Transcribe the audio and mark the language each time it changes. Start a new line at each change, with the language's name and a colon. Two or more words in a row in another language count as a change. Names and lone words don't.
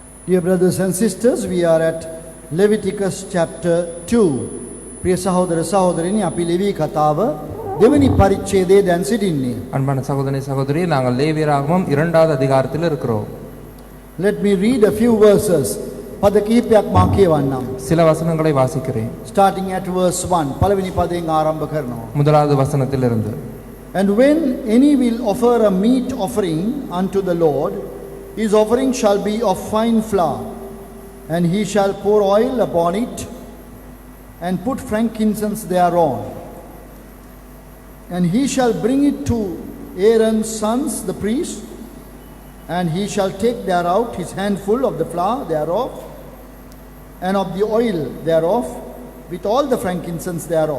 English: Dear brothers and sisters, we are at Leviticus chapter 2.
Sinhala: ප්‍රිය සහෝදර සහෝදරිනි අපි ලෙවි කතාව දෙවෙනි පරිච්ඡේදයේ දැන් සිටින්නේ.
Tamil: அன்பான சகோதரனே சகோதரி நாங்கள் லேவியராகமம் 2வது அதிகாரத்தில் இருக்கிறோம்.
English: Let me read a few verses.
Sinhala: පද කිහිපයක් මා කියවන්නම්.
Tamil: சில வசனங்களை வாசிக்கிறேன்.
English: Starting at verse 1.
Sinhala: පළවෙනි පදයෙන් ආරම්භ කරනවා.
Tamil: முதலாவது வசனத்திலிருந்து.
English: And when any will offer a meat offering unto the Lord, his offering shall be of fine flour, and he shall pour oil upon it, and put frankincense thereon. And he shall bring it to Aaron's sons, the priests, and he shall take thereout his handful of the flour thereof, and of the oil thereof, with all the frankincense thereof.